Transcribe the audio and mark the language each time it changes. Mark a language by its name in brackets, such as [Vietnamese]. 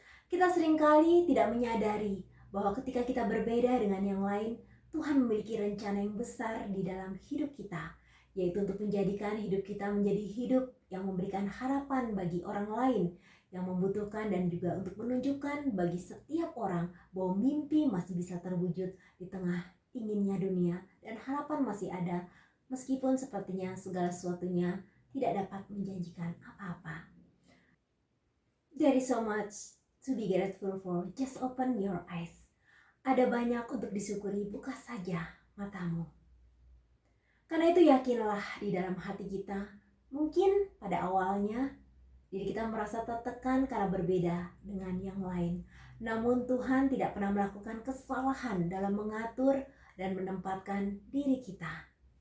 [Indonesian] Kita seringkali tidak menyadari bahwa ketika kita berbeda dengan yang lain, Tuhan memiliki rencana yang besar di dalam hidup kita, yaitu untuk menjadikan hidup kita menjadi hidup yang memberikan harapan bagi orang lain yang membutuhkan, dan juga untuk menunjukkan bagi setiap orang bahwa mimpi masih bisa terwujud di tengah inginnya dunia dan harapan masih ada meskipun sepertinya segala sesuatunya tidak dapat menjanjikan apa-apa. [English] There is so much to be grateful for. Just open your eyes. [Indonesian] Ada banyak untuk disyukuri, buka saja matamu. Karena itu yakinlah di dalam hati kita, mungkin pada awalnya diri kita merasa tertekan karena berbeda dengan yang lain. Namun Tuhan tidak pernah melakukan kesalahan dalam mengatur dan menempatkan diri kita.